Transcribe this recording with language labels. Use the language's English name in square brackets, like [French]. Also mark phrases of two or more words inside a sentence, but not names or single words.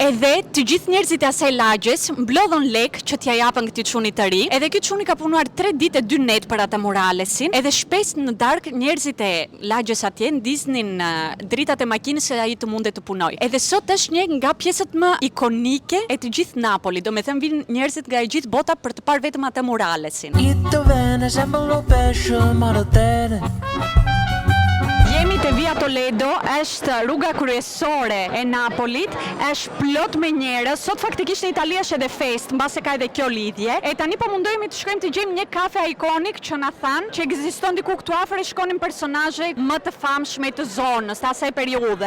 [Albanian] Edhe të gjithë njerëzit e asaj lagjes mblodhën lek që t'ja japën këtij çunit të ri, edhe ky çuni ka punuar 3 ditë e 2 net për atë muralesin, edhe shpesh në darkë njerëzit e lagjes atje ndiznin dritat e makinës se ai të mundet të punojë. Edhe sot është një nga pjesët më ikonike e të gjithë Napoli, do me thënë vinë njerëzit nga e gjithë bota për të parë vetëm atë muralesin. I të vene, sembra lo pesce, marotere. Jemi te Via Toledo, është rruga kryesore e Napolit, është plot me njerëz. Sot faktikisht në Itali është edhe fest, mbase ka edhe kjo lidhje. E tani po mundohemi të shkojmë të gjejmë një kafe ikonik që na thanë që ekziston diku këtu afër, shkonin personazhe më të famshëm të zonës të asaj periudhe.